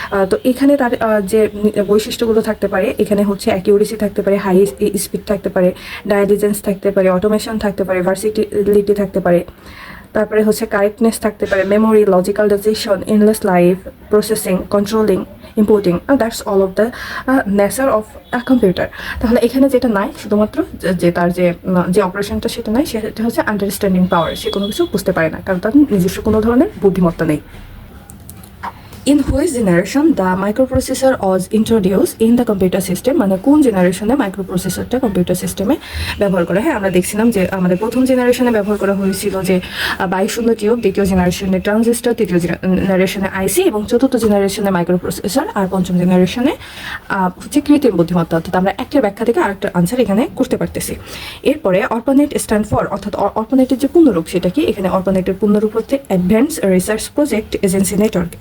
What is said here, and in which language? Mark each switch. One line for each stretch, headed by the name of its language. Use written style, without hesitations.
Bangla: তো এখানে তার যে বৈশিষ্ট্যগুলো থাকতে পারে, এখানে হচ্ছে অ্যাকিউরেসি থাকতে পারে, হাই স্পিড থাকতে পারে, ডায়ালিজেন্স থাকতে পারে, অটোমেশন থাকতে পারে, ভার্সিটিলিটি থাকতে পারে, তারপরে হচ্ছে কারেক্টনেস থাকতে পারে, memory, logical decision, endless life, processing, controlling, importing.
English: That's all of the nature of computer.
Bangla: তাহলে এখানে যেটা নাই, শুধুমাত্র যে তার যে অপারেশনটা সেটা নাই, সেটা হচ্ছে আন্ডারস্ট্যান্ডিং পাওয়ার। সে কোনো কিছু বুঝতে পারে না, কারণ তার নিজস্ব কোনো ধরনের বুদ্ধিমত্তা নেই।
English: In which generation the microprocessor was introduced in the computer system,
Bangla: মানে কোন জেনারেশনে মাইক্রোপ্রসেসরটা কম্পিউটার সিস্টেমে ব্যবহার করা হয়। আমরা দেখছিলাম যে আমাদের প্রথম জেনারেশনে ব্যবহার করা হয়েছিল যে 2200 টিউব, দ্বিতীয় জেনারেশনে ট্রানজিস্টর, তৃতীয় জেনারেশনে আইসি এবং চতুর্থ জেনারেশনে মাইক্রোপ্রসেসর, আর পঞ্চম জেনারেশনে হচ্ছে কৃত্রিম বুদ্ধিমত্তা। অর্থাৎ আমরা একটা ব্যাখ্যা থেকে আরেকটা আনসার এখানে করতে পারতেছি। এরপরে অর্পানেট স্ট্যান্ড ফর, অর্থাৎ অর্পানেটের যে পূর্ণরূপ সেটা কি, এখানে অর্পানেটের পূর্ণরূপ হচ্ছে advance research project agency network.